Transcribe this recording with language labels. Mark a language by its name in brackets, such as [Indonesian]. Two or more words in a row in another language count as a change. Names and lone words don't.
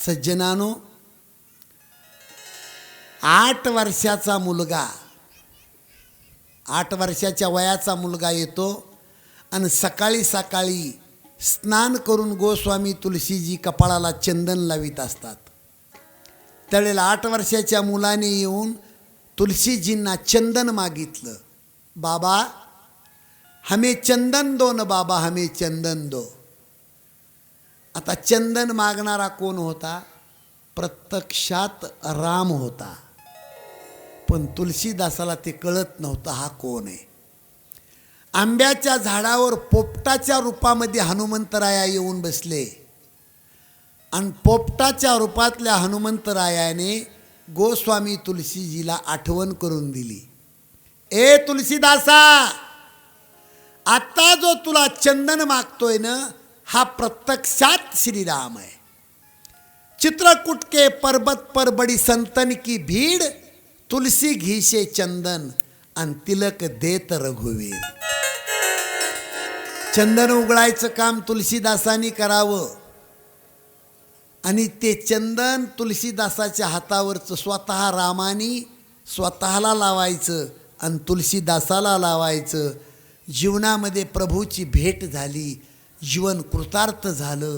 [Marathi] सज्जनानो, 8 वर्षाचा मुलगा, 8 वर्षाच्या वयाचा मुलगा येतो आणि सकाळी सकाळी स्नान करून गोस्वामी तुलसीजी कपाळाला चंदन लावित असतात. त्यावेळेला 8 वर्षाच्या मुलाने येऊन तुलसीजींना चंदन मागितलं. [Hindi] बाबा हमें चंदन दो न बाबा, हमें चंदन दो. [Marathi] आता चंदन मागणारा कोण होता? प्रत्यक्षात राम होता, पण तुलसीदासाला ते कळत नव्हतं हा कोण आहे. आंब्याच्या झाडावर पोपटाच्या रूपामध्ये हनुमंतराया येऊन बसले आणि पोपटाच्या रूपातल्या हनुमंतरायाने गोस्वामी तुलसीजीला आठवण करून दिली. ए तुलसीदासा, आता जो तुला चंदन मागतोय ना, हा प्रत्यक्षात श्रीराम आहे. [Hindi] चित्रकूट के पर्वत पर बड़ी संतन की भीड़, तुलसी घीसे चंदन आणि तिलक देत रघुवीर. [Marathi] चंदन उघडायचं काम तुलसीदासांनी करावं आणि ते चंदन तुलसीदासाच्या हातावरचं स्वतः रामानी स्वतःला लावायचं आणि तुलसीदासाला लावायचं. जीवनामध्ये प्रभूची भेट झाली, जीवन कृतार्थ झालं.